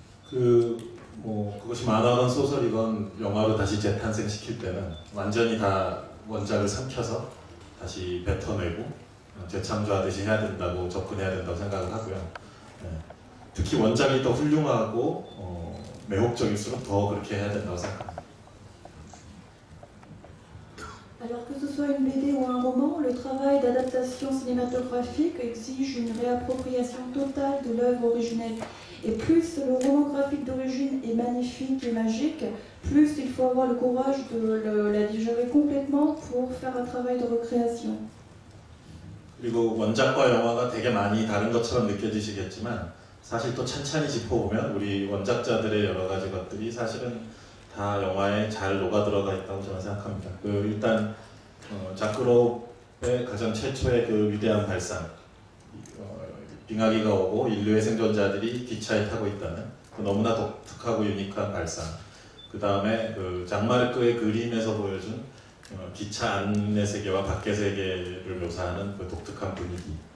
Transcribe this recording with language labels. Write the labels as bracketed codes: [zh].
[ko] 그것이 만화건 소설이건 영화로 다시 재탄생시킬 때는 완전히 다 원작을 삼켜서 다시 뱉어내고 재창조하듯이 해야 된다고 접근해야 된다고 생각을 하고요. 특히 원작이 더 훌륭하고 매혹적일수록 더 그렇게 해야 된다고 생각합니다. [fr] Alors que ce soit une BD ou un roman, le travail d'adaptation cinématographique exige une réappropriation totale de l'œuvre originelle. Et plus le roman graphique d'origine est magnifique et magique, plus il faut avoir le courage de la digérer complètement pour faire un travail de recréation. [ko] 그리고 원작과 영화가 되게 많이 다른 것처럼 느껴지시겠지만 사실 또 찬찬히 짚어보면 우리 원작자들의 여러 가지 것들이 사실은 다 영화에 잘 녹아들어가 있다고 저는 생각합니다. 일단 자크롭의 가장 최초의 그 위대한 발상, 빙하기가 오고 인류의 생존자들이 기차에 타고 있다는 그 너무나 독특하고 유니크한 발상, 그 다음에 그 장마르크의 그림에서 보여준 기차 안의 세계와 밖의 세계를 묘사하는 그 독특한 분위기,